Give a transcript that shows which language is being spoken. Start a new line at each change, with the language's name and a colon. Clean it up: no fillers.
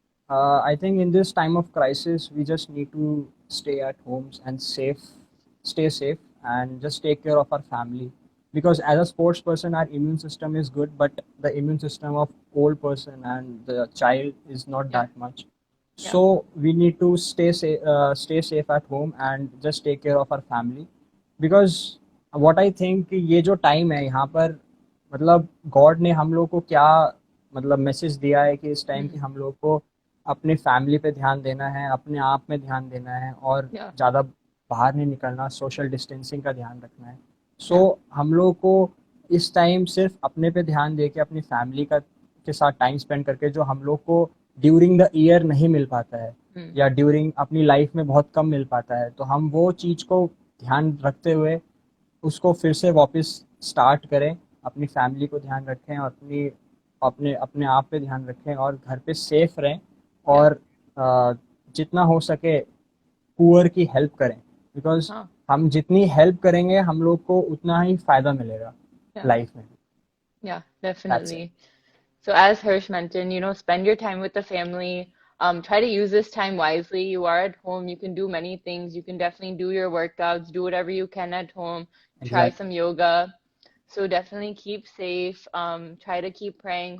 English: I think in this time of crisis, we just need to stay at homes and stay safe, and just take care of our family. Because as a sports person, our immune system is good, but the immune system of old person and the child is not Yeah, that much. yeah. So we need to stay safe at home and just take care of our family. Because what I think
Hindi: कि ये जो time है यहाँ पर, मतलब God ने हम लोग को क्या मतलब मैसेज दिया है कि इस टाइम की Hmm. हम लोग को अपने फैमिली पे ध्यान देना है, अपने आप में ध्यान देना है, और
English: Yeah,
Hindi: ज़्यादा बाहर नहीं निकलना, सोशल डिस्टेंसिंग का ध्यान रखना है. सो
English: yeah.
Hindi: हम लोग को इस टाइम सिर्फ अपने पे ध्यान दे के अपनी फैमिली का के साथ टाइम स्पेंड करके, जो हम लोग को
English: during the year
Hindi: नहीं मिल पाता है Hmm. या ड्यूरिंग अपनी लाइफ में बहुत कम मिल पाता है, तो हम वो चीज़ को ध्यान रखते हुए उसको फिर से वापस स्टार्ट करें, अपनी फैमिली को ध्यान रखें, और अपनी अपने अपने आप पे ध्यान रखें, और घर पे सेफ रहें,
English: Yeah.
Hindi: और जितना हो सके पुअर की हेल्प करें.
English: Because Huh.
Hindi: हम जितनी हेल्प करेंगे हम लोग को उतना ही फ़ायदा मिलेगा
English: Yeah.
Hindi: लाइफ में.
English: Yeah, that's it. definitely. So as Hirsch mentioned, spend your time with the family. Try to use this time wisely. You are at home. You can do many things. You can definitely do your workouts, do whatever you can at home. Try exactly. some yoga. So definitely keep safe. Try to keep praying.